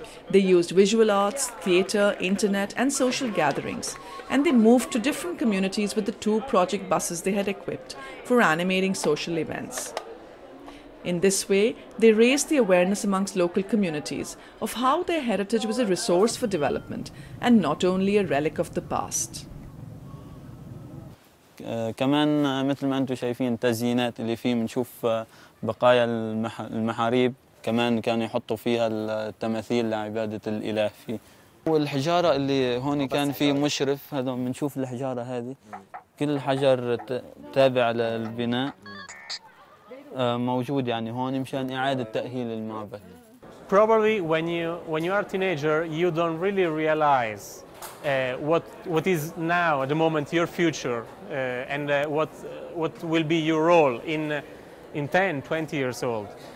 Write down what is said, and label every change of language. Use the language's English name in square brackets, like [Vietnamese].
[English] They used visual arts, theatre, internet, and social gatherings, and they moved to different communities with the 2 project buses they had equipped for animating social events. In this way, they raised the awareness amongst local communities of how their heritage was a resource for development and not only a relic of the past. [Arabic] كمان مثل ما انتم شايفين التزيينات اللي فيه بنشوف بقايا المحاريب، كمان كانوا يحطوا فيها التماثيل لعبادة الإله فيه. والحجارة اللي هون كان فيه مشرف، هذا بنشوف الحجارة هذه كل حجر تابع للبناء موجود يعني هون مشان إعادة تأهيل المعبد. [English] Probably when you are a teenager, you don't really realize what is now at the moment your future and what will be your role in 10, 20 years old.